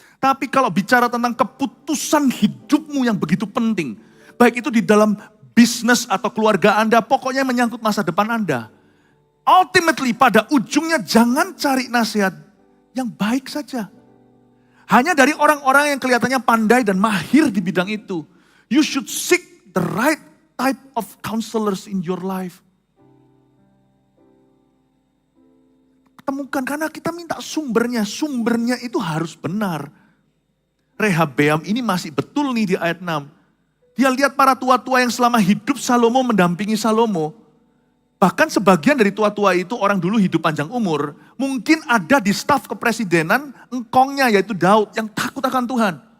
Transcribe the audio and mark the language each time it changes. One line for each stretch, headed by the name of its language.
Indonesian: Tapi kalau bicara tentang keputusan hidupmu yang begitu penting, baik itu di dalam bisnis atau keluarga Anda, pokoknya menyangkut masa depan Anda. Ultimately pada ujungnya jangan cari nasihat yang baik saja. Hanya dari orang-orang yang kelihatannya pandai dan mahir di bidang itu.
English: You should seek the right type of counselors in your life.
Indonesian: Temukan, karena kita minta sumbernya itu harus benar. Rehabeam ini masih betul nih di ayat 6. Dia lihat para tua-tua yang selama hidup Salomo mendampingi Salomo. Bahkan sebagian dari tua-tua itu orang dulu hidup panjang umur. Mungkin ada di staf kepresidenan engkongnya yaitu Daud yang takut akan Tuhan.